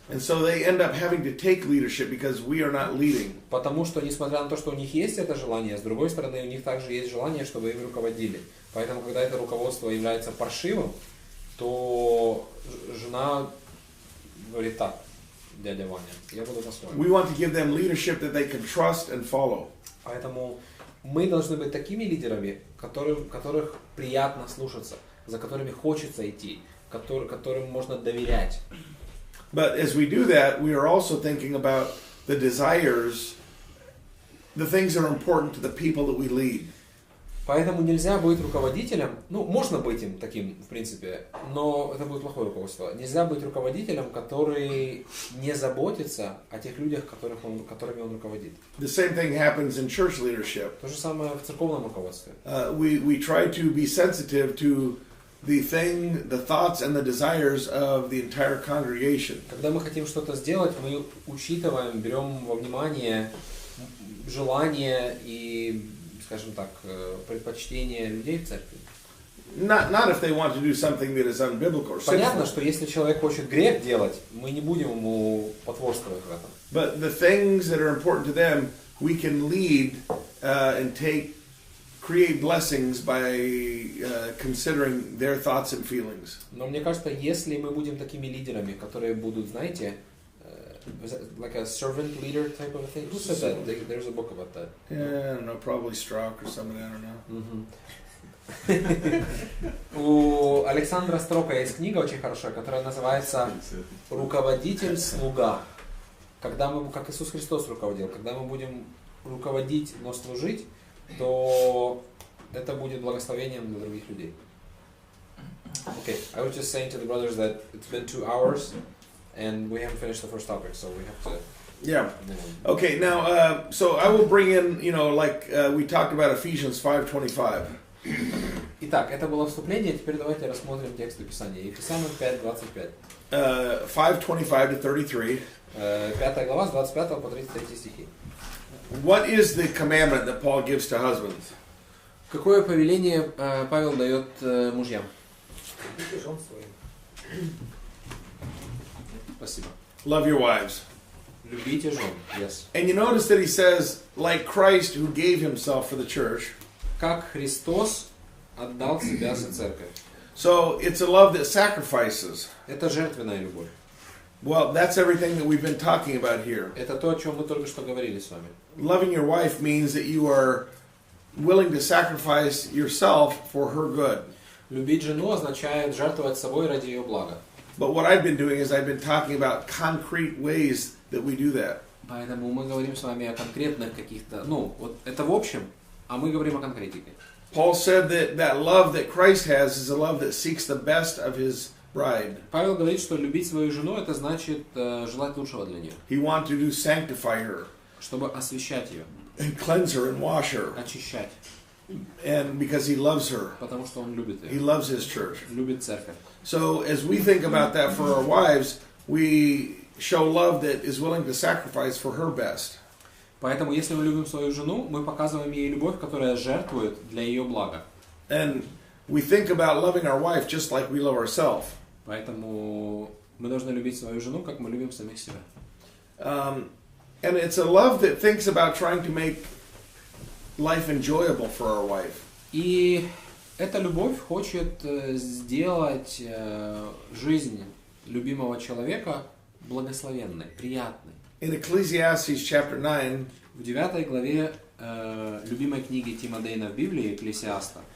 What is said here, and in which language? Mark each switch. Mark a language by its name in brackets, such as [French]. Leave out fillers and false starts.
[English] And so they end up having to take leadership because we are not leading. [Russian] Потому что, несмотря на то, что у них есть это желание, с другой стороны, у них также есть желание, чтобы им руководили. Поэтому, когда это руководство является паршивым, то жена говорит так: дядя Ваня, я буду по-своему. [English] We want to give them leadership that they can trust and follow. [Russian] Поэтому мы должны быть такими лидерами, которых приятно слушаться, за которыми хочется идти, которым можно доверять. [English] But as we do that, we are also thinking about the desires, the things that are important to the people that we lead. [Russian] Поэтому нельзя быть руководителем, можно быть им таким, в принципе, но это будет плохое руководство. Нельзя быть руководителем, который не заботится о тех людях, которыми он руководит. [English] The same thing happens in church leadership. [Russian] То же самое в церковном руководстве. [English] We try to be sensitive to the thoughts and the desires of the entire congregation. [Russian] Когда мы хотим что-то сделать, мы учитываем, берем во внимание желания и, скажем так, предпочтения людей в церкви. [English] Not if they want to do something that is unbiblical or [Russian] Понятно, [English] sinful. [Russian] что если человек хочет грех делать, мы не будем ему потворствовать в этом. [English] But the things that are important to them, we can lead and take create blessings by considering their thoughts and feelings. [Russian] Но мне кажется, если мы будем такими лидерами, которые будут, знаете, [English] like a servant leader type of a thing. Who said that? There's a book about that. Yeah, I don't know, probably Strauch or somebody, I don't know. [Russian] У Александра Строка есть книга очень хорошая, которая называется «Руководитель-слуга». Когда мы, как Иисус Христос руководил, когда мы будем руководить, но служить, то это будет благословением для других людей. [English] Okay, I was just saying to the brothers that it's been 2 hours and we haven't finished the first topic, so we have to. Yeah. Okay. Now, so I will bring in, like we talked about Ephesians 5:25. [Russian] Итак, это было вступление. Теперь давайте рассмотрим тексты Писания. Ефесянам 5:25. [English] 5:25 to 33. [Russian] 5 глава с 25 по 33 стихи. [English] What is the commandment that Paul gives to husbands? [Russian] Какое повеление Павел дает мужьям? Спасибо. [English] Love your wives. [Russian] Любите жен. Yes. [English] And you notice that he says, like Christ who gave himself for the church. [Russian] Как Христос отдал себя за церковь. [English] So it's a love that sacrifices. [Russian] Это жертвенная любовь. [English] Well, that's everything that we've been talking about here. [Russian] Это то, о чем мы только что говорили с вами. [English] Loving your wife means that you are willing to sacrifice yourself for her good. [Russian] Любить жену означает жертвовать собой ради ее блага. [English] But what I've been doing is I've been talking about concrete ways that we do that. [Russian] Поэтому мы говорим с вами о конкретных каких-то, вот это в общем, а мы говорим о конкретике. [English] Paul said that love that Christ has is a love that seeks the best of his bride. [Russian] Павел говорит, что любить свою жену это значит желать лучшего для нее. [English] He wanted to sanctify her. [Russian] Чтобы освящать ее. [English] And cleanse her and wash her. [Russian] Очищать. [English] And because he loves her. [Russian] Потому что он любит ее. [English] He loves his church. [Russian] Любит церковь. [English] So as we think about that for our wives, we show love that is willing to sacrifice for her best. [Russian] Поэтому, если мы любим свою жену, мы показываем ей любовь, которая жертвует для ее блага. [English] And we think about loving our wife just like we love ourselves. [Russian] Поэтому мы должны любить свою жену, как мы любим самих себя. [English] And it's a love that thinks about trying to make life enjoyable for our wife. [Russian] И эта любовь хочет сделать жизнь любимого человека благословенной, приятной. [English] In Ecclesiastes chapter 9, [Russian] в 9 главе любимой книги Тима Дейна в Библии, Экклесиаста,